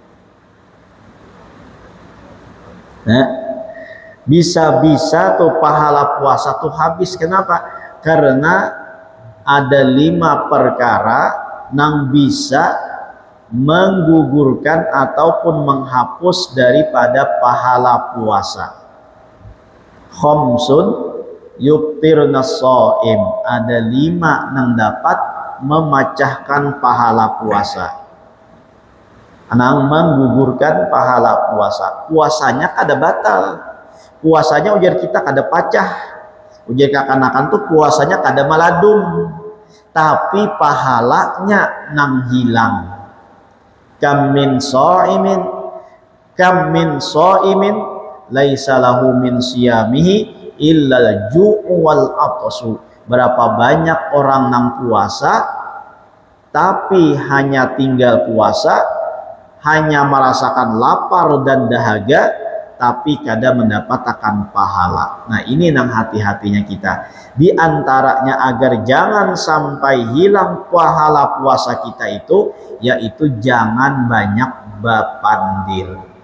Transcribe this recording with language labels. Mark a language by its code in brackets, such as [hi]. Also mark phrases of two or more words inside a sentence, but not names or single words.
[bjn] Nah, bisa-bisa tuh pahala puasa tuh habis. Kenapa? Karena ada 5 perkara yang bisa menggugurkan ataupun menghapus daripada pahala puasa. [ar] خمس يفطرن الصائم. [bjn] Ada 5 yang dapat memecahkan pahala puasa. Nang menggugurkan pahala puasa. Puasanya kada batal. Puasanya ujar kita kada pacah. Ujar kakan-kakan tuh puasanya kada maladum. Tapi pahalanya nang hilang. [ar] كم من صائم ليس له من صيامه إلا الجوع والعطش. [bjn] Berapa banyak orang nang puasa tapi hanya tinggal puasa, hanya merasakan lapar dan dahaga, tapi kada mendapatkan pahala. Nah, ini nang hati-hatinya kita. Di antaranya agar jangan sampai hilang pahala puasa kita itu, yaitu jangan banyak berpandir.